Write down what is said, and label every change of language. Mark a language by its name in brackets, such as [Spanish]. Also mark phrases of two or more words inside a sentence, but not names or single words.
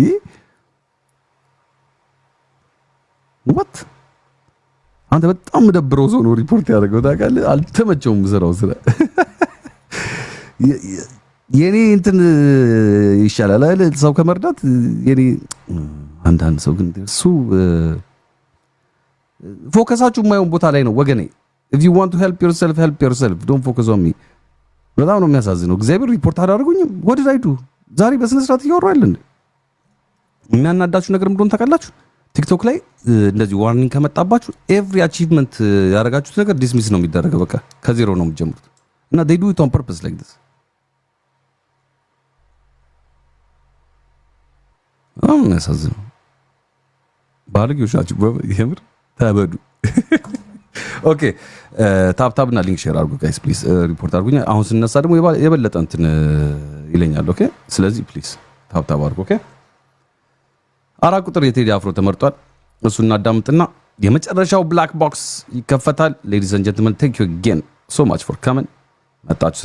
[Amharic] what አንተ በጣም ደብረው ሰው ነው ሪፖርት ያደረገው ታውቃለህ። አልተመቸውም ስራው ስራ የኔ እንትን ይሻላል አይደል ሰው ከመርዳት የኔ አንዳንድ ሰው ግን እሱ ፎከሳችሁ የማይሆን ቦታ ላይ ነው ወገኔ። [English] if you want to help yourself don't focus on me። [Amharic] በጣም ነው የሚያሳዝነው። እግዚአብሔር ሪፖርት አላደረጉኝም። [English] what did I do? [Amharic] ዛሬ በስነ ስርዓት እያወራሁ አይደል? የሚያናዳችሁ ነገር ምን እንደሆነ ታውቃላችሁ? ቲክቶክ ላይ እንደዚህ ዋርኒንግ ከመጣባችሁ [English] every achievement [Amharic] ያደረጋችሁት ነገር ዲስሚስ ነው የሚደረገው። በቃ ከዜሮ ነው የምትጀምሩት እና [English] they do it on purpose like this። [Amharic] አሁን ያሳዝነው ባለጌዎች ናችሁ። የምር ተበዱ። ኦኬ ታብታብና ሊንክ ሼር አድርጉ [English] guys please። [Amharic] ሪፖርት አድርጉኝ። አሁን ስነሳ ደግሞ የበለጠ እንትን ይለኛል። ኦኬ ስለዚህ ፕሊዝ ታብታብ አድርጉ። ኦኬ 4 ቁጥር የቴዲ አፍሮ ተመርጧል። እሱን እናዳምጥና የመጨረሻው [English] black box [Amharic] ይከፈታል። [English] ladies and gentlemen thank you again so much for coming [Amharic] መጣችሁ